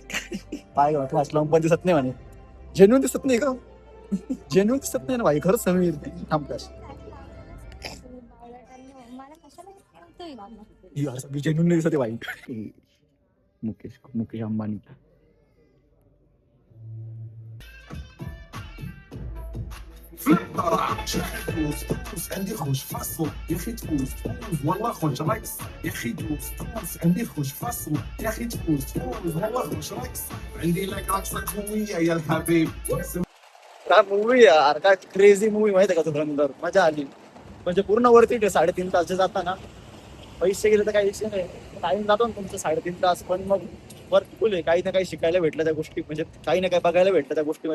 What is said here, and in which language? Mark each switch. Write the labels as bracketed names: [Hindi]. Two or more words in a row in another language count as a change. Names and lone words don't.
[Marathi] काय फ्लॅश लावून पण दिसत नाही म्हणे. जेन्युन दिसत नाही का. जेन्युन दिसत नाही ना भाई. खरंच समीर थांब फ्लॅश. जेन्युन नाही दिसत भाई. मुकेश अंबानी. [Arabic] تونس عندي خوش فاصل يا اخي. تونس والله خوش راكس يا اخي. تونس عندي خوش فاصل يا اخي. تونس والله خوش راكس. عندي لك رقصه قويه يا الحبيب. [Marathi] काय मूवी यार. काय [English] crazy movie [Marathi] माहिती आहे का. धुरंधर मजा आली. म्हणजे पूर्ण वरती 3.5 तास जाताना. पैसे गेले तर काही विषय नाही. टाइम जातो ना तुमचं 3.5 तास. पण मग वर्कफुल आहे. काही ना काही शिकायला भेटलं त्या गोष्टी. म्हणजे काही ना काही बघायला भेटलं त्या गोष्टीमध्ये.